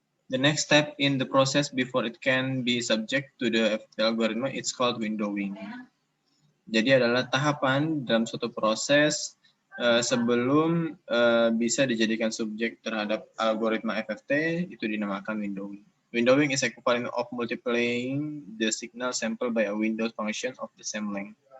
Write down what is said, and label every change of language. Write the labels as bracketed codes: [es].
[en] The next step in the process before it can be subject to the algorithm, it's called windowing. [id] Jadi adalah tahapan dalam suatu proses sebelum bisa dijadikan subjek terhadap algoritma FFT, itu dinamakan windowing. [en] Windowing is equivalent of multiplying the signal sample by a window function of the same length.